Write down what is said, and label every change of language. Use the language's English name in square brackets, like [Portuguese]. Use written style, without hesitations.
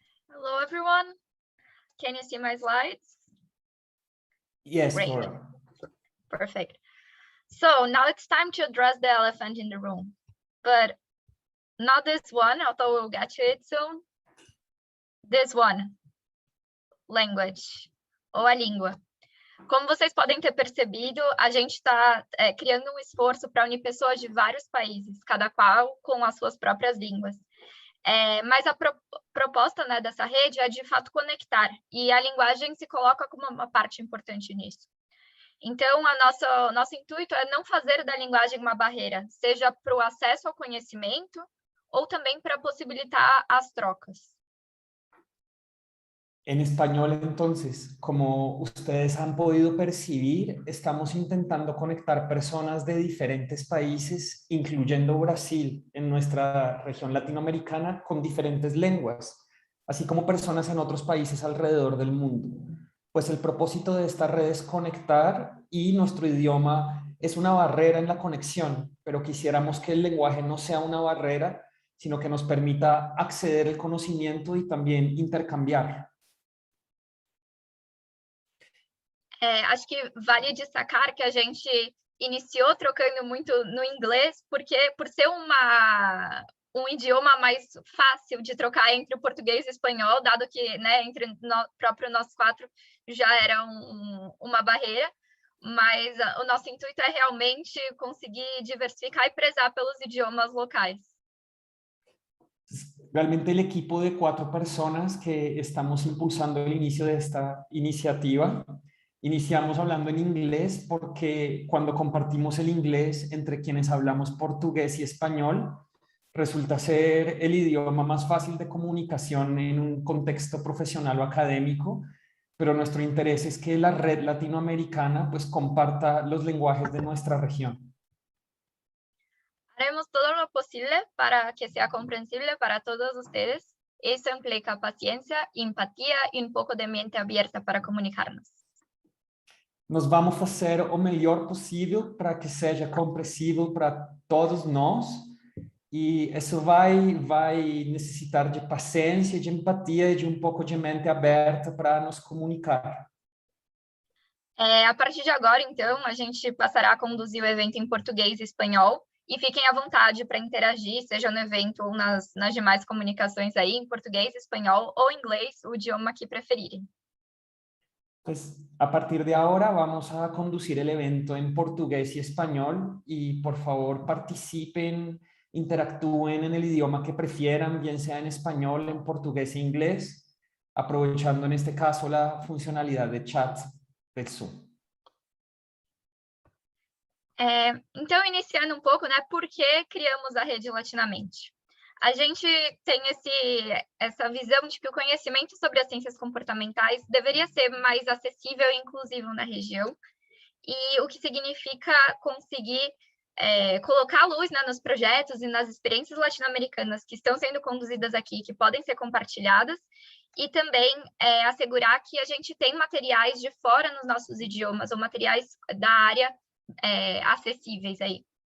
[English] Hello, everyone. Can you see my slides? Yes, Great. Laura. Perfect. So now it's time to address the elephant in the room, but not this one, although we'll get to it soon. This one, language, [Portuguese] ou a língua. Como vocês podem ter percebido, a gente está criando um esforço para unir pessoas de vários países, cada qual com as suas próprias línguas. Mas a proposta, né, dessa rede é de fato conectar, e a linguagem se coloca como uma parte importante nisso. Então, nosso intuito é não fazer da linguagem uma barreira, seja para o acesso ao conhecimento ou também para possibilitar as trocas. [Spanish] En español, entonces, como ustedes han podido percibir, estamos intentando conectar personas de diferentes países, incluyendo Brasil, en nuestra región latinoamericana, con diferentes lenguas, así como personas en otros países alrededor del mundo. Pues el propósito de esta red es conectar, y nuestro idioma es una barrera en la conexión, pero quisiéramos que el lenguaje no sea una barrera, sino que nos permita acceder al conocimiento y también intercambiar. [Portuguese] Acho que vale destacar que a gente iniciou trocando muito no inglês, porque por ser um idioma mais fácil de trocar entre o português e o espanhol, dado que, né, entre próprio nós quatro já era uma barreira, mas o nosso intuito é realmente conseguir diversificar e prezar pelos idiomas locais. [Spanish] Realmente el equipo de 4 personas que estamos impulsando el inicio de esta iniciativa, iniciamos hablando en inglés porque cuando compartimos el inglés entre quienes hablamos portugués y español, resulta ser el idioma más fácil de comunicación en un contexto profesional o académico, pero nuestro interés es que la red latinoamericana pues comparta los lenguajes de nuestra región. Haremos todo lo posible para que sea comprensible para todos ustedes. Eso implica paciencia, empatía y un poco de mente abierta para comunicarnos. [Portuguese] Nós vamos fazer o melhor possível para que seja compreensível para todos nós, e isso vai necessitar de paciência, de empatia e de um pouco de mente aberta para nos comunicar. A partir de agora, então, a gente passará a conduzir o evento em português e espanhol, e fiquem à vontade para interagir, seja no evento ou nas demais comunicações aí, em português, espanhol ou inglês, o idioma que preferirem. [Spanish] Pues a partir de ahora vamos a conducir el evento en portugués y español y por favor participen, interactúen en el idioma que prefieran, bien sea en español, en portugués e inglés, aprovechando en este caso la funcionalidad de chat del Zoom. [Portuguese] Então, iniciando um pouco, né, por que criamos a Rede Latinamente? A gente tem essa visão de que o conhecimento sobre as ciências comportamentais deveria ser mais acessível e inclusivo na região, e o que significa conseguir colocar a luz, né, nos projetos e nas experiências latino-americanas que estão sendo conduzidas aqui, que podem ser compartilhadas, e também assegurar que a gente tem materiais de fora nos nossos idiomas, ou materiais da área acessíveis aí.